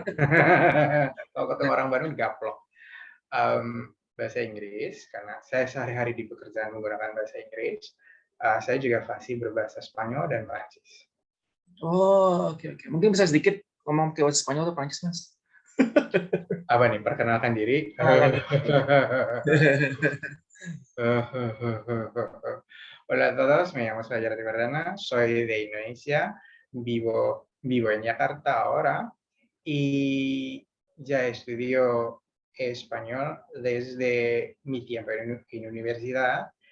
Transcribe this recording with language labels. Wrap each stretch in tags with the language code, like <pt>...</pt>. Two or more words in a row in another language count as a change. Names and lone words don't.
<id>Kalau ketemu orang baru gaplok. Bahasa Inggris, karena saya sehari-hari di pekerjaan menggunakan bahasa Inggris. Saya juga fasih berbahasa Spanyol dan Prancis. Oke. Mungkin bisa sedikit ngomong ke bahasa Spanyol atau Prancis, Mas? Apa nih, perkenalkan diri?</id> <es>Hola a todos, me llamo Fajar de Verdana, soy de Indonesia, vivo en Yakarta ahora y ya estudio español desde mi tiempo en universidad.</es>